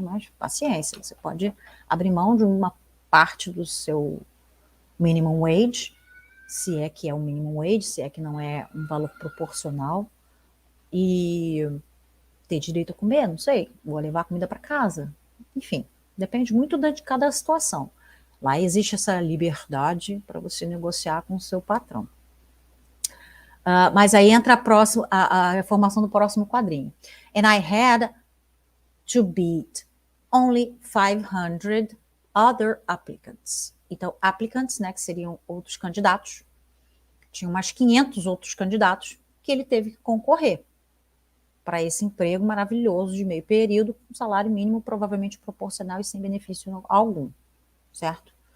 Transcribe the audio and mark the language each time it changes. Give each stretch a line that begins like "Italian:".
Portuguese: Mas paciência, você pode abrir mão de uma parte do seu minimum wage, se é que é o minimum wage, se é que não é um valor proporcional, e ter direito a comer, não sei, vou levar comida para casa, enfim, depende muito de cada situação. Lá existe essa liberdade para você negociar com o seu patrão. Mas aí entra a formação do próximo quadrinho.
English: And I had to beat only 500 other applicants.
Portuguese: Então, applicants, né, que seriam outros candidatos, tinha mais 500 outros candidatos que ele teve que concorrer para esse emprego maravilhoso de meio período, com salário mínimo provavelmente proporcional e sem benefício algum, certo?